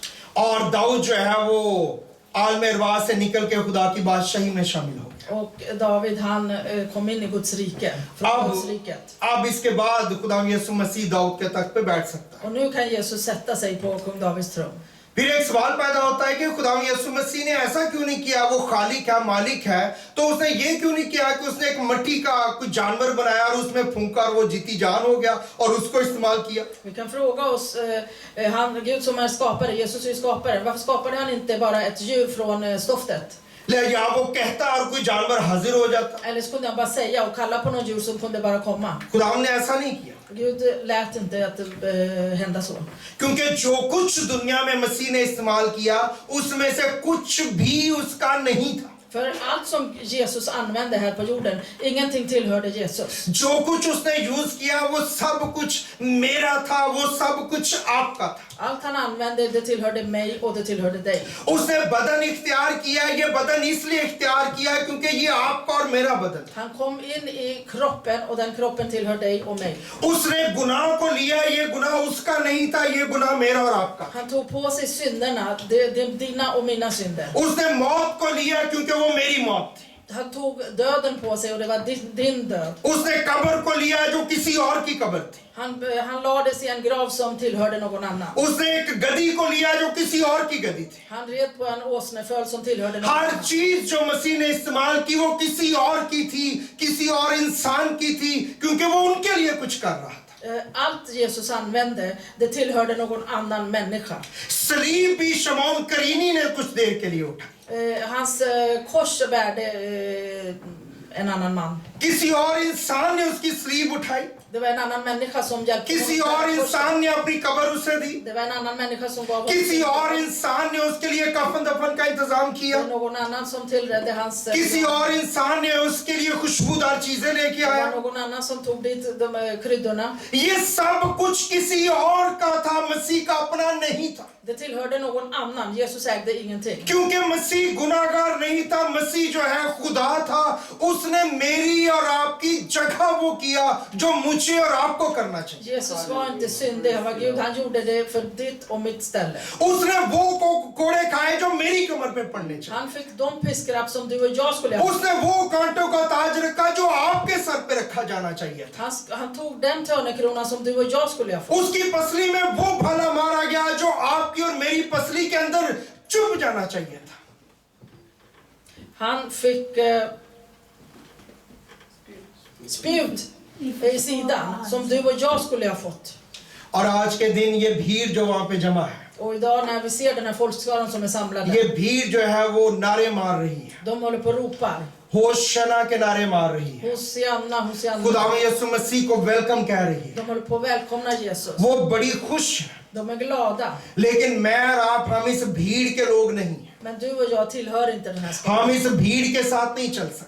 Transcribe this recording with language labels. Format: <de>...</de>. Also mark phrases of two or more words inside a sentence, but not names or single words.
<ur>اور داؤد جو ہے وہ عالمِ ارواح سے نکل کے خدا کی بادشاہی میں شامل ہو گیا.</ur> <sv>Och David, han kom in i Guds rike, från Guds riket.</sv> <ur>اب اس کے بعد خدا یسوع مسیح داؤد کے تخت پہ بیٹھ سکتا ہے.</ur> <sv>Och nu kan Jesus sätta sig på kung Davids tron.</sv> <ur>پھر ایک سوال پیدا ہوتا ہے کہ خدا یسوع مسیح نے ایسا کیوں نہیں کیا? وہ خالق ہے، مالک ہے، تو اس نے یہ کیوں نہیں کیا کہ اس نے ایک مٹی کا کچھ جانور بنایا اور اس میں پھونکا اور وہ جیتی جان ہو گیا اور اس کو استعمال کیا?</ur> <sv>Vi kan fråga oss, Gud som är skapare, Jesus är skaparen, varför skapade han inte bara ett djur från stoftet?</sv> <ur>یا وہ کہتا اور کوئی جانور حاضر ہو جاتا.</ur> <sv>Eller så kunde han bara säga och kalla på någon djur som kunde bara komma.</sv> <ur>خدا نے ایسا نہیں کیا,</ur> <sv>Gud lät inte att det hända så.</sv> <ur>کیونکہ جو کچھ دنیا میں مسیح نے استعمال کیا اس میں سے کچھ بھی اس کا نہیں تھا.</ur> <sv>För allt som Jesus använde här på jorden, ingenting tillhörde Jesus.</sv> <ur>جو کچھ اس نے یوز کیا وہ سب کچھ میرا تھا، وہ سب کچھ آپ کا تھا.</ur> <sv>Allt han använde, det tillhörde mig och det tillhörde dig.</sv> <ur>اس نے بدن اختیار کیا، یہ بدن اس لیے اختیار کیا کیونکہ یہ آپ کا اور میرا بدن.</ur> <sv>Han kom in i kroppen och den kroppen tillhör dig och mig.</sv> <ur>اس نے گناہ کو لیا، یہ گناہ اس کا نہیں تھا، یہ گناہ میرا اور آپ کا.</ur> <sv>Han tog på sig synderna, det är dina och mina synder.</sv> <ur>اس نے موت کو لیا کیونکہ وہ میری موت تھی.</ur> <sv>Han tog döden på sig och det var din död.</sv> <ur>اس نے قبر کو لیا جو کسی اور کی قبر تھی.</ur> <sv>Han lades i en grav som tillhörde någon annan.</sv> <ur>اس نے ایک گدی کو لیا جو کسی اور کی گدی تھی.</ur> <sv>Han red på en åsneföl som tillhörde någon</sv> <ur>ہر</ur> <sv>annan.</sv> <ur>چیز جو مسیح نے استعمال کی وہ کسی اور کی تھی، کسی اور انسان کی تھی، کیونکہ وہ ان کے لیے کچھ کر رہا تھا.</ur> <sv>Allt Jesus använde, det tillhörde någon annan människa.</sv> <ur>صلیب بھی شمعون کرینی نے کچھ دیر کے لیے اٹھا.</ur> <sv>Hans kors bärde en annan man.</sv> <ur>کسی اور انسان نے اس کی صلیب اٹھائی.</ur> <sv>Det var en annan människa som hjälpte</sv> <ur>کسی</ur> <sv>honom.</sv> <ur>اور انسان نے اپنی قبر اسے دی.</ur> <sv>Det var en annan människa som gav honom.</sv> <ur>کسی اور انسان نے اس کے لیے کفن دفن کا انتظام</ur> <sv>Det</sv> <ur>کیا.</ur> <sv>var någon annan som tillredde hans.</sv> <ur>کسی اور انسان نے اس کے لیے خوشبودار چیزیں لے کے</ur> <sv>Det var</sv> <ur>آیا.</ur> <sv>någon annan som tog dit de kryddorna.</sv> <ur>یہ سب کچھ کسی اور کا تھا، مسیح کا اپنا نہیں تھا.</ur> <sv>Det tillhörde någon annan. Jesus ägde ingenting.</sv> <ur>کیونکہ مسیح گناہگار نہیں تھا، مسیح جو ہے خدا تھا. اس نے میری اور آپ کی جگہ وہ کیا جو مجھے اور آپ کو کرنا چاہیے.</ur> <sv>Jesus var inte syndig, han var Gud. Han gjorde det för ditt och mitt ställe.</sv> <ur>اس نے وہ کوڑے کھائے جو میری کمر پہ پڑنے چاہیے.</ur> <sv>Han fick de piskrapp som du och jag skulle ha.</sv> <ur>اس نے وہ کانٹوں کا تاج رکھا جو آپ کے سر پہ رکھا جانا چاہیے تھا.</ur> <sv>Han tog den törnekronan som du och jag skulle ha fått.</sv> <ur>اس کی پسلی میں وہ بھالا مارا گیا جو آپ کی اور میری پسلی کے اندر چبھ جانا چاہیے تھا.</ur> <sv>Han fick spjut i sidan som du och jag skulle ha fått.</sv> <ur>اور آج کے دن یہ بھیڑ جو وہاں پہ جمع ہے,</ur> <sv>Och idag när vi ser den här folkskaran som är samlade,</sv> <ur>یہ بھیڑ جو ہے وہ نعرے مار رہی ہے.</ur> <sv>de håller på och ropar.</sv> <ur>ہوشعنا کے نعرے مار رہی ہے.</ur> <sv>Hosianna, Hosianna.</sv> <ur>خداوند یسوع مسیح کو ویلکم کہہ رہی ہے.</ur> <sv>De håller på att välkomna Jesus.</sv> <ur>وہ بڑی خوش ہے.</ur> <sv>De är glada.</sv> <ur>لیکن میں اور آپ، ہم اس بھیڑ کے لوگ نہیں.</ur> <sv>Men du och jag tillhör inte den här skaran.</sv> <ur>ہم اس بھیڑ کے ساتھ نہیں چل سکتے.</ur>